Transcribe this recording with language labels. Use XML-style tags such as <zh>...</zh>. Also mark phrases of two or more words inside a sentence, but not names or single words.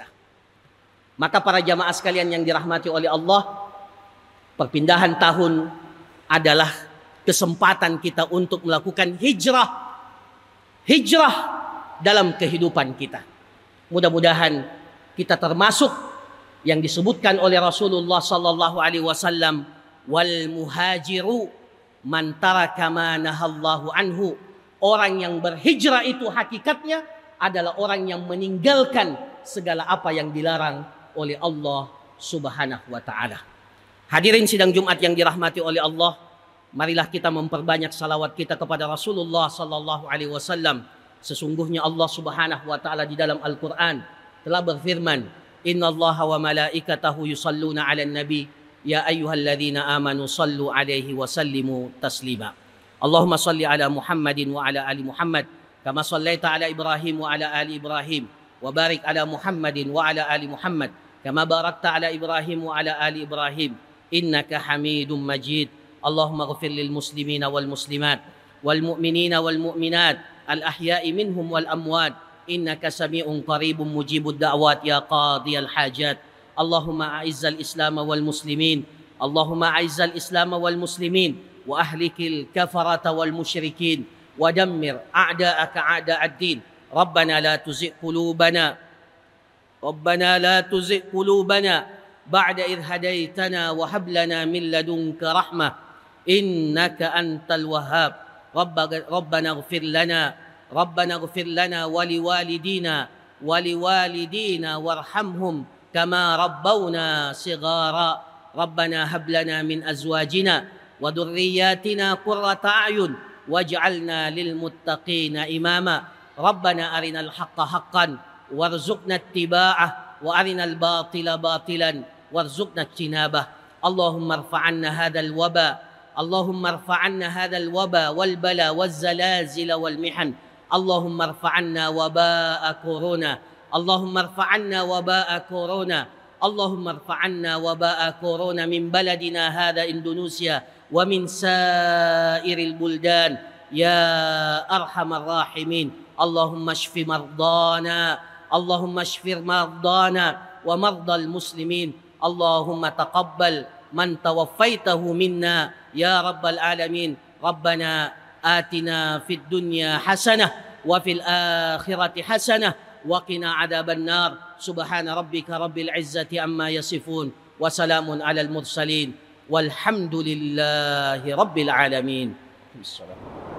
<id>Maka para jamaah sekalian yang dirahmati oleh Allah, perpindahan tahun adalah kesempatan kita untuk melakukan hijrah dalam kehidupan kita. Mudah-mudahan kita termasuk yang disebutkan oleh Rasulullah</id> <ar>صلى الله عليه وسلم, والمهاجر من ترك ما نهى الله عنه.</ar> <id>Orang yang berhijrah itu hakikatnya adalah orang yang meninggalkan segala apa yang dilarang oleh</id> <ar>الله سبحانه وتعالى.</ar> <id>Hadirin sidang Jumat yang dirahmati oleh Allah, marilah kita memperbanyak salawat kita kepada Rasulullah</id> <ar>صلى الله عليه وسلم.</ar> <id>Sesungguhnya</id> <ar>الله سبحانه وتعالى</ar> <id>di dalam Al-Qur'an telah berfirman,</id> <ar>"إن الله وملائكته يصلون على النبي يا أيها الذين آمنوا صلوا عليه وسلموا تسليما." اللهم صل على محمد وعلى آل محمد كما صليت على إبراهيم وعلى آل إبراهيم وبارك على محمد وعلى آل محمد كما باركت على إبراهيم وعلى آل إبراهيم إنك حميد مجيد. اللهم اغفر للمسلمين والمسلمات والمؤمنين والمؤمنات الأحياء منهم والأموات إنك سميع قريب مجيب الدعوات يا قاضي الحاجات. اللهم أعز الإسلام والمسلمين اللهم أعز الإسلام والمسلمين وأهلك الكفرة والمشركين ودمر أعداءك أعداء الدين. ربنا لا تزغ قلوبنا بعد إذ هديتنا وهب لنا من لدنك رحمة إنك أنت الوهاب. ربنا اغفر لنا ولوالدينا وارحمهم كما ربونا صغارا. ربنا هب لنا من أزواجنا وذرياتنا قرة أعين واجعلنا للمتقين إماما. ربنا أرنا الحق حقا وارزقنا اتباعه وأرنا الباطل باطلا وارزقنا اجتنابه. اللهم ارفع عنا هذا الوباء اللهم ارفع عنا هذا الوباء والبلاء والزلازل والمحن. اللهم ارفع عنا وباء كورونا اللهم ارفع عنا وباء كورونا اللهم ارفع عنا وباء كورونا من بلدنا هذا إندونيسيا ومن سائر البلدان يا أرحم الراحمين. اللهم اشف مرضانا اللهم اشف مرضانا ومرضى المسلمين. اللهم تقبل من توفيته منا يا رب العالمين. ربنا آتنا في الدنيا حسنة وفي الآخرة حسنة وقنا عذاب النار. سبحان ربك رب العزة عما يصفون وسلام على المرسلين والحمد لله رب العالمين. Bismillah.</ar>